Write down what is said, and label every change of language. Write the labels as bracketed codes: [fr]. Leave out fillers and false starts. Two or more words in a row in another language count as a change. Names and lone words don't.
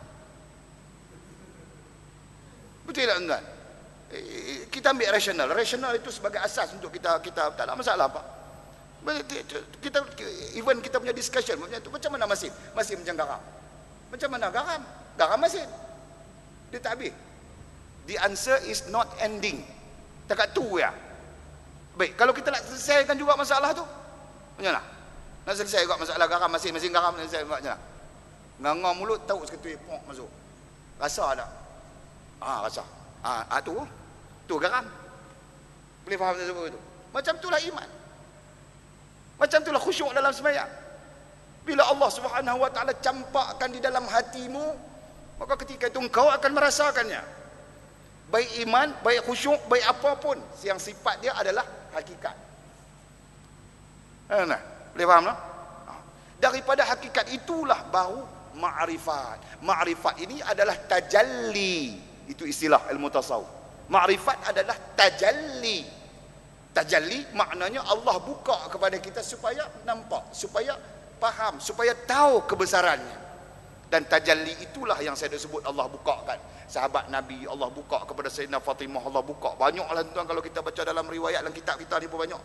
[ms] Betul tak tuan? Kita ambil rasional. Rasional itu sebagai asas untuk kita tak ada masalah apa. Kita even kita punya discussion macam mana masin? Masin macam garam. Macam mana garam? Garam masin. Dia tak habis. [en] The answer is not ending. [ms] Dekat tu ya. Baik, kalau kita nak selesaikan juga masalah tu, macam mana? Nak selesai juga masalah garam masin garam, nak selesai macam mana? Ngangam mulut tahu seketul pok masuk. Rasa tak? Rasa. Tu garam. Boleh faham saya sebut itu? Macam itulah iman. Macam itulah khusyuk dalam sembahyang. Bila [ar] الله سبحانه وتعالى [ms] campakkan di dalam hatimu, maka ketika itu engkau akan merasakannya. Baik iman, baik khusyuk, baik apapun yang sifat dia adalah hakikat. Boleh faham tak? Daripada hakikat itulah baru ma'rifat. Ma'rifat ini adalah tajalli. Itu istilah ilmu tasawuf. Ma'rifat adalah tajalli. Tajalli maknanya Allah buka kepada kita supaya nampak, supaya faham, supaya tahu kebesarannya. Dan tajalli itulah yang saya dah sebut Allah bukakan. Sahabat Nabi Allah buka kepada Sayyidina Fatimah, Allah buka. Banyaklah tuan kalau kita baca dalam riwayat dalam kitab kita ni pun banyak.